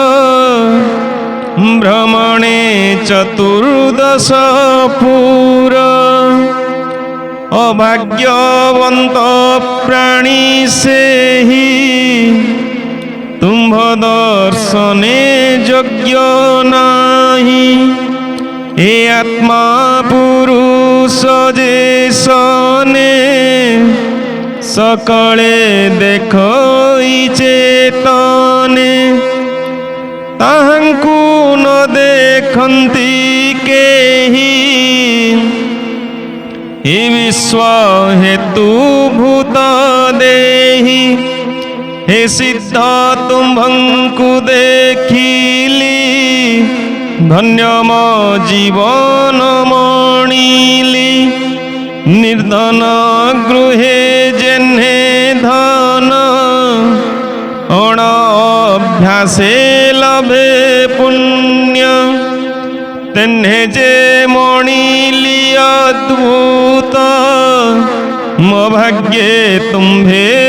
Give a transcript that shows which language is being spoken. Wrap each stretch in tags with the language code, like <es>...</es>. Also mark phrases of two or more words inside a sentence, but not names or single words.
<or>ଭ୍ରମଣେ ଚତୁର୍ଦ୍ଦଶ ପୁର ଅଭାଗ୍ୟବନ୍ତ ପ୍ରାଣୀ ସେହି ତୁମ୍ଭ ଦର୍ଶନେ ଯୋଗ୍ୟ ନାହି ଏ ଆତ୍ମା ପୁରୁଷ ଯେ ସନେ ସକଳେ ଦେଖଇ ଚେତନେ ତାହାଙ୍କୁ ନ ଦେଖନ୍ତି କେହି ହେ ବିଶ୍ୱ ହେତୁ ଭୂତ ଦେହି ହେ ସିଦ୍ଧ ତୁମ୍ଭଙ୍କୁ ଦେଖିଲି ଧନ୍ୟ ମୋ ଜୀବନ ମଣିଲି ନିର୍ଧନ ଗୃହେ ଜେନେ ଧନ ଅଣ ଅଭ୍ୟାସେ ଲଭେ ପୁଣ୍ୟ ତେନେ ଯେ ମଣିଲି ଅଦ୍ଭୁତ ମୋ ଭାଗ୍ୟେ ତୁମ୍ଭେ</or>